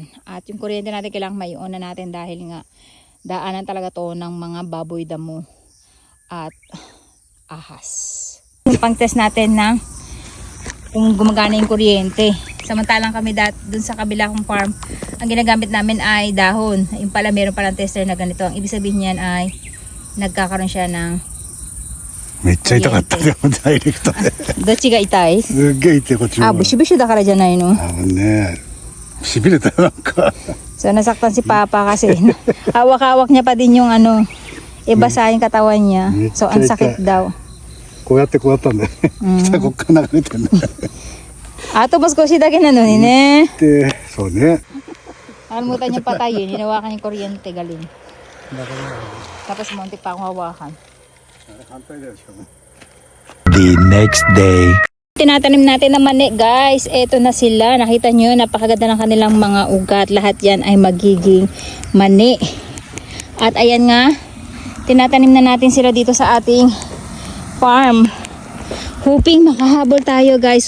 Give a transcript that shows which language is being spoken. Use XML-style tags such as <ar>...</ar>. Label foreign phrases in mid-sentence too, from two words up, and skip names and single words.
<tl>At yung kuryente natin kailangan maiuna natin dahil nga daanan talaga to ng mga baboy damo at ahas. Pang test natin ng kung gumagana yung kuryente. Samantalang kami dun sa kabila kong farm, ang ginagamit namin ay dahon. Yung pala meron palang tester na ganito. Ang ibig sabihin niyan ay nagkakaroon siya ng</tl> <ja>めっちゃ痛かったでもダイレクトでどっちが痛い？すっげえ痛いこっちもブシュブシュだからじゃないの？ねしびれたよなんか</ja> <tl>So nasaktan si Papa kasi hawak-hawak niya pa din yung ano, ibasa yung katawan niya. So ang sakit daw.</tl> <ja>こうやってこうやったんだよね下こっから流れてんだ</ja> <tl>Ato mas ko si daki na nun eh.</tl> <ja>でそうね</ja> <tl>Nakalimutan niya patayin, hinawakan yung kuryente galing. Tapos muntik pa akong hawakan.</tl> <ja>反対だよしかも</ja> <en>The next day.</en> <tl>Tinatanim natin na mani guys. Eto na sila. Nakita nyo, napakaganda ng kanilang mga ugat. Lahat yan ay magiging mani. At ayan nga, tinatanim na natin sila dito sa ating farm. Hoping makahabol tayo guys.</tl>